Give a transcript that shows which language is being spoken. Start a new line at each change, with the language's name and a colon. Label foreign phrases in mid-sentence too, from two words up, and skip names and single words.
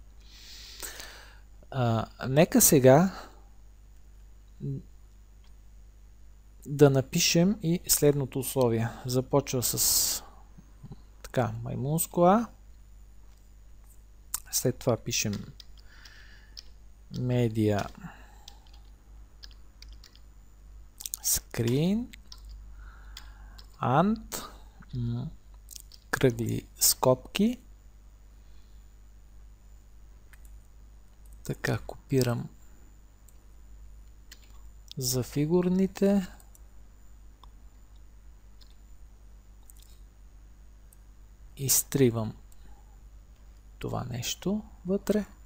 Bulgarian: Нека сега да напишем и следното условие. Започва с маймунско А. След това пишем
English: media screen and
Bulgarian: кръгли скобки. Така, копирам за фигурните. Изтривам това нещо вътре.